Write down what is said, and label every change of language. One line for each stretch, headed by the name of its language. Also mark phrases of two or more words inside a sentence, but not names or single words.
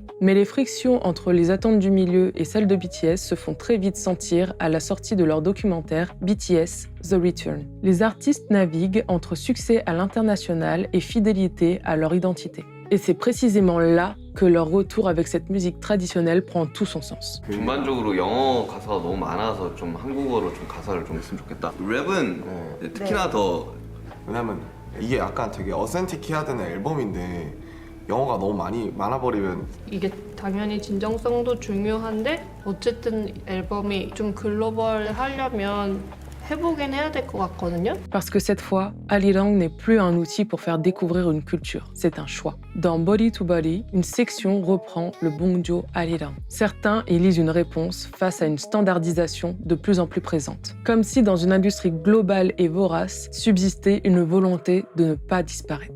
French: Mais les frictions entre les attentes du milieu et celles de BTS se font très vite sentir à la sortie de leur documentaire BTS The Return. Les artistes naviguent entre succès à l'international et fidélité à leur identité. Et c'est précisément là que leur retour avec cette musique traditionnelle prend tout son sens.
Korean: 전반적으로 영어 가사가 너무 많아서 좀 한국어로 좀 가사를 좀 했으면 좋겠다. 랩은 특히나 더 왜냐면 이게 약간 되게 어센틱해야 되는 앨범인데 영어가 너무 많아버리면 이게 당연히 진정성도 중요한데 어쨌든 앨범이 좀 글로벌하려면 해보긴 해야 될 것 같거든요.
French: Parce que cette fois, Arirang n'est plus un outil pour faire découvrir une culture, c'est un choix. Dans Body to Body, une section reprend le Bongjo Arirang. Certains y lisent une réponse face à une standardisation de plus en plus présente. Comme si dans une industrie globale et vorace subsistait une volonté de ne pas disparaître.